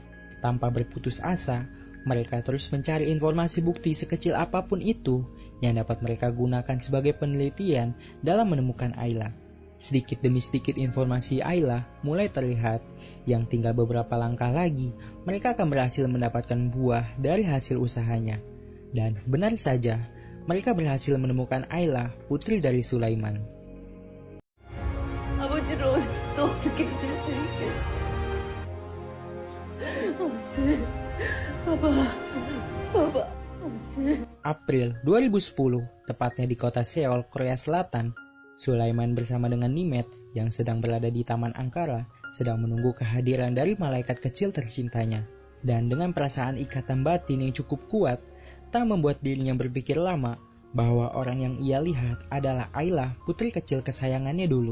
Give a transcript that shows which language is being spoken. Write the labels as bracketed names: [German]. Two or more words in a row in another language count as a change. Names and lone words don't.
[Indonesian] Tanpa berputus asa, mereka terus mencari informasi bukti sekecil apapun itu yang dapat mereka gunakan sebagai penelitian dalam menemukan Ayla. Sedikit demi sedikit informasi Ayla mulai terlihat, yang tinggal beberapa langkah lagi mereka akan berhasil mendapatkan buah dari hasil usahanya. Dan benar saja, mereka berhasil menemukan Ayla, putri dari Sulaiman. [Korean] 아버지를 또 어떻게 해줄 수 있겠어? 아버지, 아버지. [Indonesian] April 2010, tepatnya di kota Seoul, Korea Selatan, Sulaiman bersama dengan Nimet yang sedang berada di Taman Ankara sedang menunggu kehadiran dari malaikat kecil tercintanya. Dan dengan perasaan ikatan batin yang cukup kuat, tak membuat dirinya berpikir lama bahwa orang yang ia lihat adalah Ayla, putri kecil kesayangannya dulu.